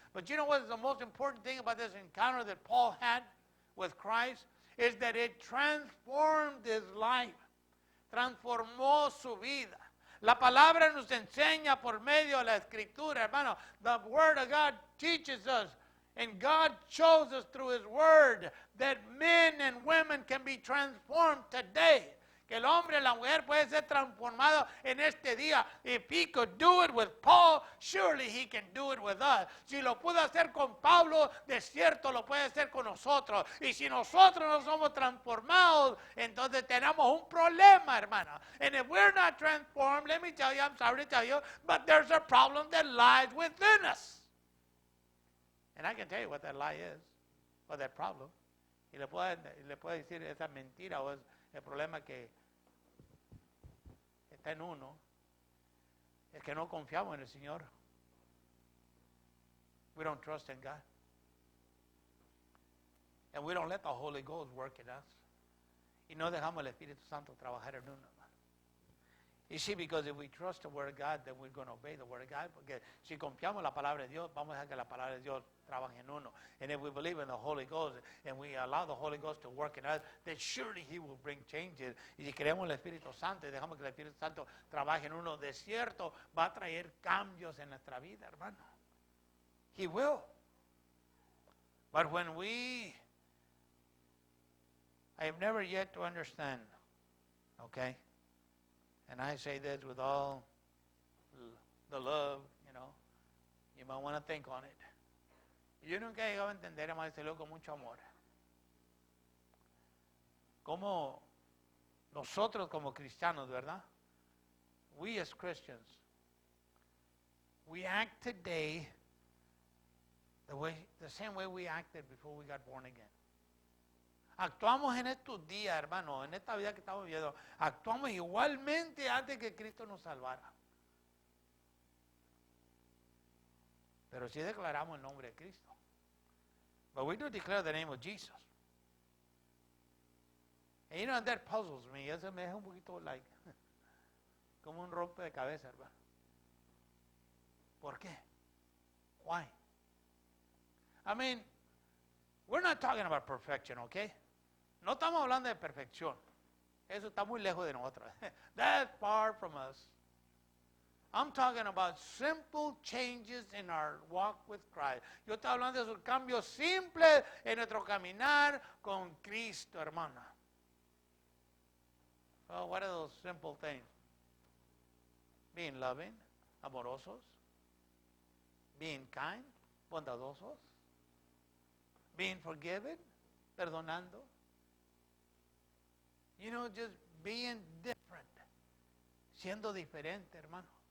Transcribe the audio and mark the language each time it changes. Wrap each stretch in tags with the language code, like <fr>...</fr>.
<en>But you know what is the most important thing about this encounter that Paul had with Christ? Is that it transformed his life.</en> <es>Transformó su vida. La palabra nos enseña por medio de la escritura, hermano.</es> <en>The word of God teaches us, and God shows us through his word that men and women can be transformed today.</en> <es>Que el hombre y la mujer puede ser transformado en este día.</es> <en>If he could do it with Paul, surely he can do it with us.</en> <es>Si lo pudo hacer con Pablo, de cierto lo puede hacer con nosotros. Y si nosotros no somos transformados, entonces tenemos un problema, hermano.</es> <en>And if we're not transformed, let me tell you, I'm sorry to tell you, but there's a problem that lies within us. And I can tell you what that lie is, or that problem.</en> <es>Y le puedo decir esa mentira o es el problema que está en uno, es que no confiamos en el Señor.</es> <en>We don't trust in God. And we don't let the Holy Ghost work in us.</en> <es>Y no dejamos el Espíritu Santo trabajar en uno, hermano.</es> <en>You see, because if we trust the Word of God, then we're going to obey the Word of God.</en> <es>Porque si confiamos en la palabra de Dios, vamos a dejar que la palabra de Dios trabaje en uno.</es> <en>And if we believe in the Holy Ghost, and we allow the Holy Ghost to work in us, then surely He will bring changes.</en> <es>Y si creemos en el Espíritu Santo y dejamos que el Espíritu Santo trabaje en uno, de cierto va a traer cambios en nuestra vida, hermano.</es> <en>He will. But when I have never yet to understand, okay? And I say this with all the love, you know. You might want to think on it.</en> <es>Yo nunca he llegado a entender, hermano, decirlo con mucho amor. Como nosotros como cristianos, ¿verdad?</es> <en>We as Christians, we act today the same way we acted before we got born again.</en> <es>Actuamos en estos días, hermano, en esta vida que estamos viviendo, actuamos igualmente antes que Cristo nos salvara. Pero sí declaramos el nombre de Cristo.</es> <en>But we do declare the name of Jesus. And you know, that puzzles me.</en> <es>Eso me deja un poquito like, como un rompe de cabeza, hermano. ¿Por qué?</es> <en>Why? I mean, we're not talking about perfection, okay?</en> <es>No estamos hablando de perfección. Eso está muy lejos de nosotros.</es> <en>That's far from us. I'm talking about simple changes in our walk with Christ.</en> <es>Yo estoy hablando de esos cambios simples en nuestro caminar con Cristo, hermana.</es> <en>Well, what are those simple things? Being loving, amorosos. Being kind, bondadosos. Being forgiven, perdonando. You know, just being different.</en> <es>Siendo diferente, hermano.</es>